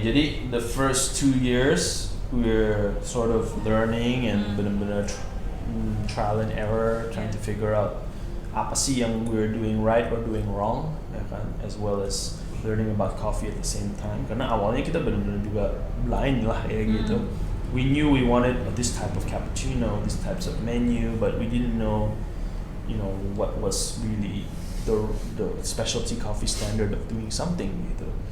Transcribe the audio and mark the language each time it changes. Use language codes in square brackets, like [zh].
[id] Jadi [en] the first 2 years we're sort of learning and [id] benar-benar [en] trial and error, trying to figure out [id] apa sih yang [en] we're doing right or doing wrong, [id] ya kan, [en] as well as learning about coffee at the same time. [id] Karena awalnya kita benar-benar juga [en] blind [id] lah ya gitu. [en] We knew we wanted this type of cappuccino, these types of menu, but we didn't know, what was really the specialty coffee standard of doing something gitu.